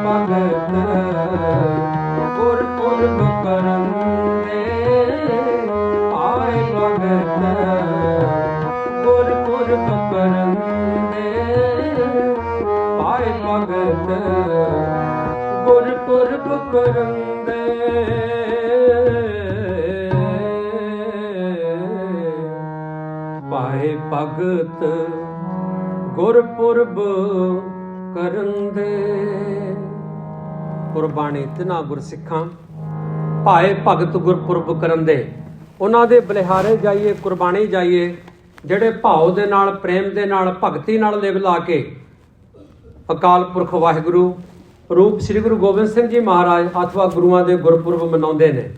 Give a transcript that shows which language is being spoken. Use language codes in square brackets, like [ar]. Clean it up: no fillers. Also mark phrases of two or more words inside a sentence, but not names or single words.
[pa] ਭਗਤ ਗੁਰਪੁਰਬ ਕਰੰਦੇ ਪਾਏ ਭਗਤ ਗੁਰਪੁਰਬ ਕਰੰਦੇ ਪਾਏ ਭਗਤ ਗੁਰਪੁਰਬ ਕਰੰਦੇ ਪਾਏ ਭਗਤ ਗੁਰਪੁਰਬ ਕਰੰਦੇ। ਕੁਰਬਾਨੀ ਤਿਨਾਂ ਗੁਰਸਿੱਖਾਂ ਭਾਏ ਭਗਤ ਗੁਰਪੁਰਬ ਕਰੰਦੇ, ਉਹਨਾਂ ਦੇ ਬਲਿਹਾਰੇ ਜਾਈਏ, ਕੁਰਬਾਨੀ ਜਾਈਏ, ਜਿਹੜੇ ਭਾਵ ਦੇ ਨਾਲ, ਪ੍ਰੇਮ ਦੇ ਨਾਲ, ਭਗਤੀ ਨਾਲ ਲਿਵ ਲਾ ਕੇ ਅਕਾਲ ਪੁਰਖ ਵਾਹਿਗੁਰੂ ਰੂਪ ਸ੍ਰੀ ਗੁਰੂ ਗੋਬਿੰਦ ਸਿੰਘ ਜੀ ਮਹਾਰਾਜ ਅਥਵਾ ਗੁਰੂਆਂ ਦੇ ਗੁਰਪੁਰਬ ਮਨਾਉਂਦੇ ਨੇ।